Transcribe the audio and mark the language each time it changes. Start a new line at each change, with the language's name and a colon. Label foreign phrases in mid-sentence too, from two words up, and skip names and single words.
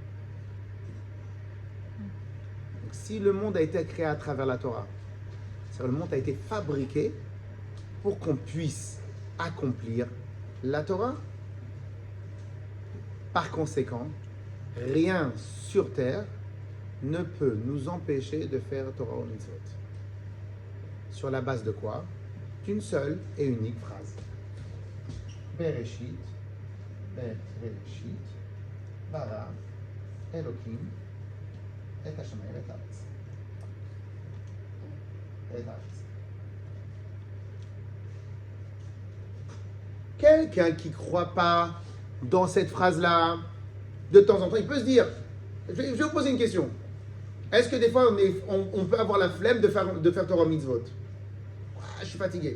French: Donc, si le monde a été créé à travers la Torah, c'est-à-dire le monde a été fabriqué pour qu'on puisse accomplir la Torah. Par conséquent, rien sur terre ne peut nous empêcher de faire Torah ou Mitzvot. Sur la base de quoi? D'une seule et unique phrase.
Hebrew: בראשית, בראשית, ברא, אלהים, את השמים ואת הארץ. ואת הארץ.
French: Quelqu'un qui ne croit pas dans cette phrase-là, de temps en temps, il peut se dire, je vais vous poser une question. Est-ce que des fois, on peut avoir la flemme de faire
Hebrew: תורה מצוות?
French: Je suis fatigué.